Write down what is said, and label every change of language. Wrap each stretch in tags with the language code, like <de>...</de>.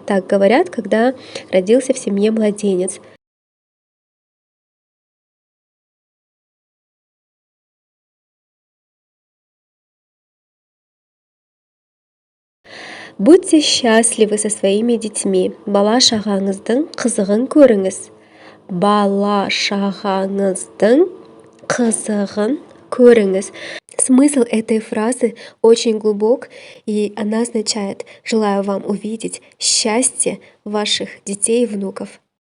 <ru>Так говорят, когда родился в семье младенец. Будьте счастливы со своими детьми.</ru> <kk>Бала шағаңыздың қызығын көріңіз. Бала шағаңыздың қызығын көріңіз.</kk> <ru>Смысл этой фразы очень глубок, и она означает: желаю вам увидеть счастье ваших детей и внуков.</ru>